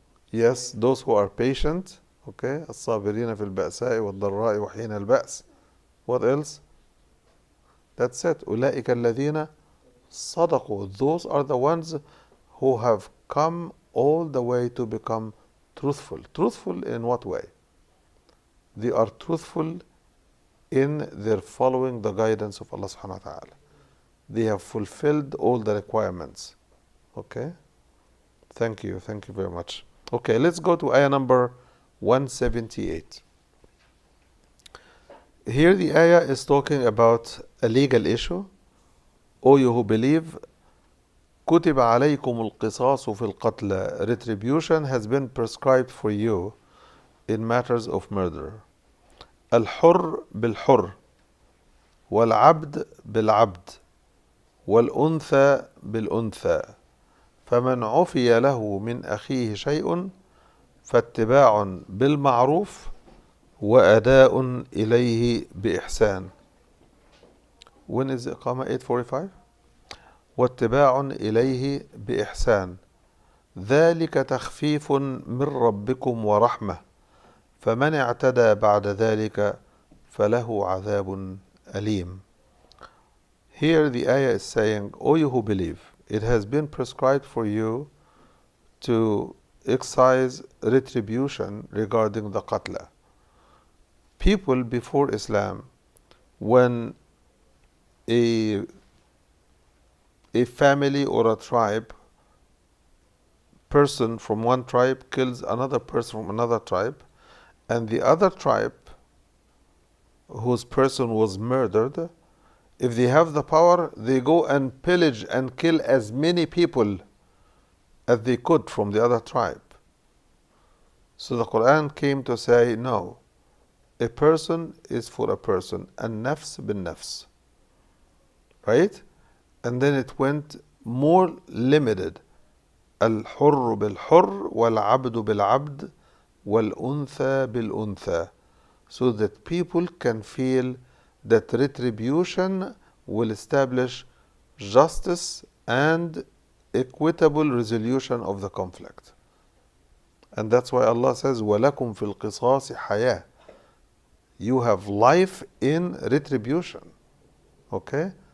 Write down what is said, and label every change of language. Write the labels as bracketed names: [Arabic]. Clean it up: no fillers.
[English] Yes, those who are patient. Okay. [Arabic] الصابرين في البأساء والضراء وحين البأس. [English] What else? That's it. [Arabic] أولئك الذين صدقوا. [English] Those are the ones who have come all the way to become truthful. Truthful in what way? They are truthful in their following the guidance of Allah subhanahu wa ta'ala. They have fulfilled all the requirements. Okay? Thank you very much. Okay, let's go to ayah number 178. Here the ayah is talking about a legal issue. O you who believe, [Arabic] كتب عليكم القصاص في القتلى. [English] Retribution has been prescribed for you in matters of murder. [Arabic] الحر بالحر والعبد بالعبد والأنثى بالأنثى فمن عفي له من أخيه شيء فاتباع بالمعروف وأداء إليه بإحسان. [English] When is إقامة 8:45? [Arabic] واتباع إليه بإحسان ذلك تخفيف من ربكم ورحمة فمن اعتدى بعد ذلك فله عذاب أليم. [English] Here the ayah is saying, O you who believe, it has been prescribed for you to exercise retribution regarding the qatla. People before Islam, when a family or a tribe, person from one tribe kills another person from another tribe, and the other tribe whose person was murdered, if they have the power, they go and pillage and kill as many people as they could from the other tribe. So the Quran came to say, no, a person is for a person, and nafs bin nafs. Right? And then it went more limited. [Arabic] الحر بالحر والعبد بالعبد والأنثى بالأنثى. [English] So that people can feel that retribution will establish justice and equitable resolution of the conflict. And that's why Allah says, [Arabic] وَلَكُمْ فِي الْقِصَاصِ حَيَاةٌ. [English] You have life in retribution. Okay?